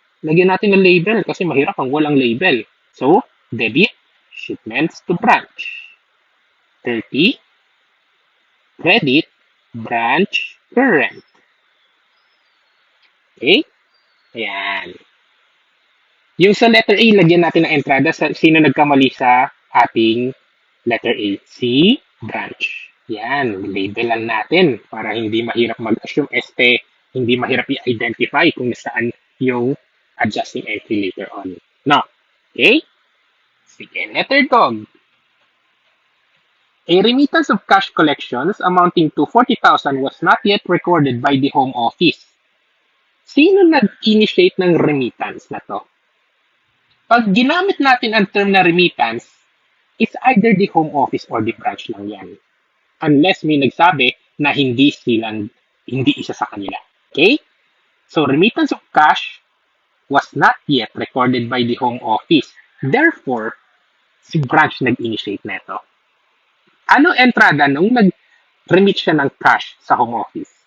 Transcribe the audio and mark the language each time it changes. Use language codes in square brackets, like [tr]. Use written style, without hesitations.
[tl] Lagyan natin ng label kasi mahirap ang walang label. [en] So, debit, shipments to branch. 30. Credit, branch, current. Okay? Ayan. [tl] Yung sa letter A, lagyan natin ng entrada. Sino nagkamali sa ating letter A? Si branch. Yan, labelan natin para hindi mahirap mag-assume hindi mahirap i-identify kung saan yung adjusting entry later on. No. Okay? Sige, letter dog. [en] A remittance of cash collections amounting to 40,000 was not yet recorded by the home office. [tl] Sino nag-initiate ng remittance na to? Pag ginamit natin ang term na remittance, [en] it's either the home office or the branch [tl] lang yan. Unless may nagsabi na hindi isa sa kanila. [en] Okay? So, remittance of cash was not yet recorded by the home office. [tl] Therefore, si branch nag-initiate neto. Ano entrada nung nag-remit siya ng cash sa home office?